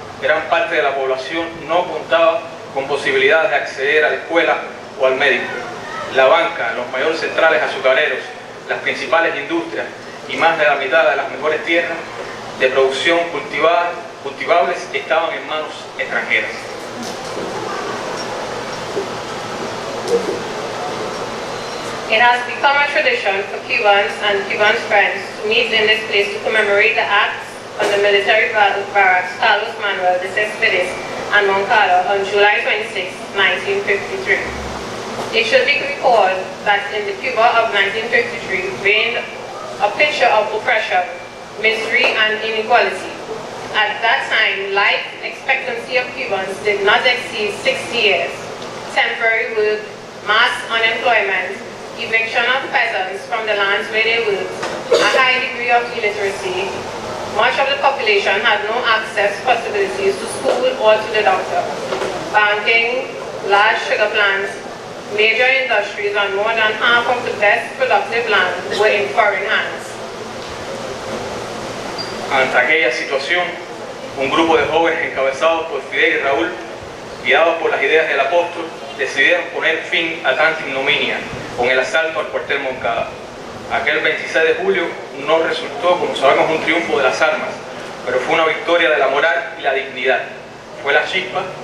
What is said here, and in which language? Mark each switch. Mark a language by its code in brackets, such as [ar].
[es] Gran parte de la población no contaba con posibilidades de acceder a la escuela o al médico. La banca, los mayores centrales azucareros, las principales industrias y más de la mitad de las mejores tierras de producción cultivables estaban en manos extranjeras. [en] It has become a tradition for Cubans and Cubans' friends to meet in this place to commemorate the acts on the military barracks Carlos Manuel de Céspedes and Moncada on July 26, 1953. It should be recalled that in the Cuba of 1953 reigned a picture of oppression, misery and inequality. At that time, life expectancy of Cubans did not exceed 60 years. Temporary work, mass unemployment, eviction of peasants from the lands where they worked, a high degree of illiteracy. Much of the population had no access possibilities to school or to the doctor. Banking, large sugar plants, major industries and more than half of the best productive land were in foreign hands. [es] Ante aquella situación, un grupo de jóvenes encabezados por Fidel y Raúl, guiados por las ideas del apóstol, decidieron poner fin a tanta ignominia con el asalto al cuartel Moncada. Aquel 26 de julio no resultó, como sabemos, un triunfo de las armas, pero fue una victoria de la moral y la dignidad. Fue la chispa